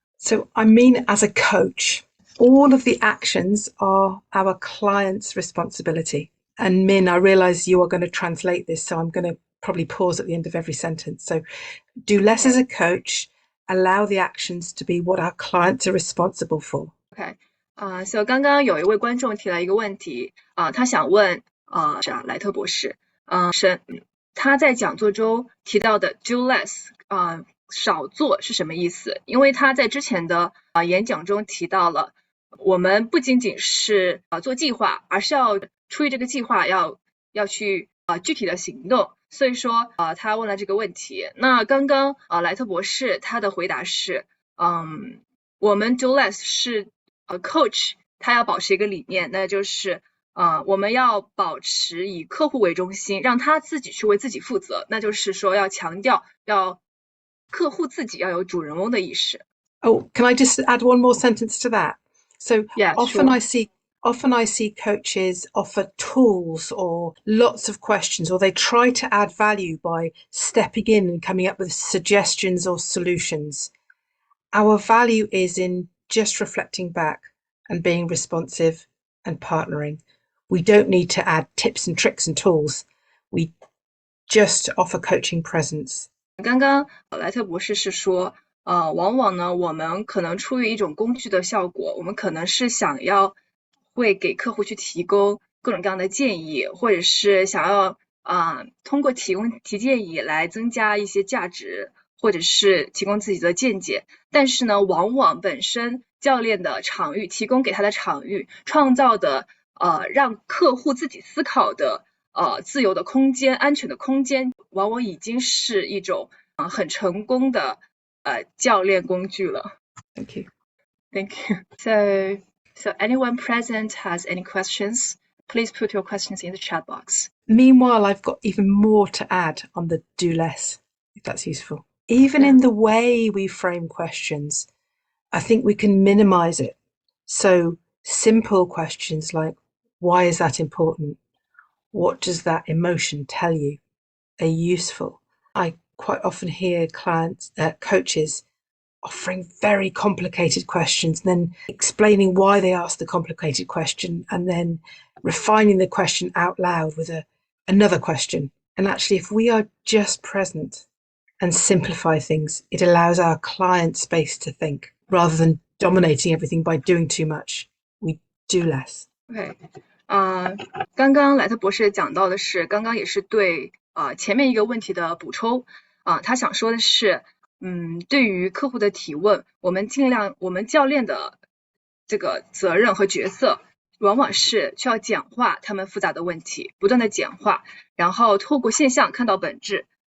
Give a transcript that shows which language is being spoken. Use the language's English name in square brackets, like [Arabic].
[English] So I mean, as a coach, all of the actions are our client's responsibility. And Min, I realise you are going to translate this, so I'm going to probably pause at the end of every sentence. So do less as a coach, allow the actions to be what our clients are responsible for. Okay. [Chinese] So 刚刚有一位观众提了一个问题他想问莱特博士他在讲座中提到的 do less 少做是什么意思？因为他在之前的演讲中提到了我们不仅仅是做计划，而是要出于这个计划要去具体的行动，所以说他问了这个问题。那刚刚莱特博士他的回答是我们 do less 是coach 他要保持一个理念，那就是我们要保持以客户为中心，让他自己去为自己负责，那就是说要强调要客户自己要有主人翁的意识。 [English] Oh, can I just add one more sentence to that? So yeah, often sure. Often I see coaches offer tools or lots of questions, or they try to add value by stepping in and coming up with suggestions or solutions. Our value is in just reflecting back and being responsive and partnering. We don't need to add tips and tricks and tools. We just offer coaching presence. [Chinese] 刚刚莱特博士是说往往呢我们可能出于一种工具的效果，我们可能是想要会给客户去提供各种各样的建议，或者是想要通过提建议来增加一些价值，或者是提供自己的见解。但是呢往往本身教练的场域提供给他的场域创造的让客户自己思考的自由的空间、安全的空间，往往已经是一种很成功的教练工具了。 [English] Thank you. Thank you. So anyone present has any questions? Please put your questions in the chat box. Meanwhile, I've got even more to add on the do less, if that's useful. Even in the way we frame questions, I think we can minimize it. So simple questions like, why is that important? What does that emotion tell you? Are useful. I quite often hear coaches offering very complicated questions and then explaining why they asked the complicated question and then refining the question out loud with another question. And actually, if we are just present and simplify things, it allows our client space to think rather than dominating everything by doing too much. We do less. [Chinese] OK，刚刚莱特博士讲到的是，刚刚也是对前面一个问题的补充他想说的是，对于客户的提问，我们教练的这个责任和角色，往往是需要简化他们复杂的问题，不断的简化，然后透过现象看到本质。